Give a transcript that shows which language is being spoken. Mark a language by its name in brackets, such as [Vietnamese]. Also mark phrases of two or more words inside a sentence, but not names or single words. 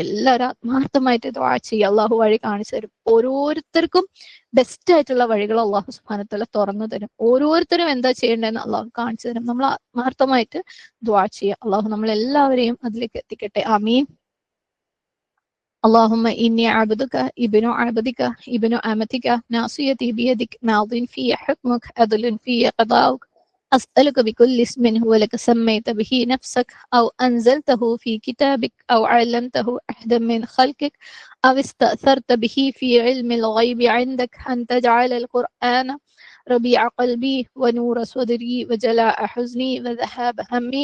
[Malayalam] എല്ലാവരും ആത്മാർത്ഥമായിട്ട് ദുആ ചെയ്യുക. അള്ളാഹു വഴി കാണിച്ചു തരും. ഓരോരുത്തർക്കും ബെസ്റ്റ് ആയിട്ടുള്ള വഴികൾ [Arabic] الله سبحانه وتعالى [Malayalam] തുറന്നു തരും. ഓരോരുത്തരും എന്താ ചെയ്യേണ്ടതെന്ന് അള്ളാഹു കാണിച്ചു തരും. നമ്മൾ ആത്മാർത്ഥമായിട്ട് ദുആ ചെയ്യുക. അള്ളാഹു നമ്മളെല്ലാവരെയും അതിലേക്ക് എത്തിക്കട്ടെ. ആമീൻ. [Arabic] اللهم إني عبدك ابن عبدك ابن أمتك ناصيتي بيدك ماض في حكمك عدل في قضاؤك أسألك بكل اسم هو لك سميت به نفسك أو أنزلته في كتابك أو علمته أحدا من خلقك أو استأثرت به في علم الغيب عندك أن تجعل القرآن ربيع قلبي ونور صدري وجلاء حزني وذهاب همي.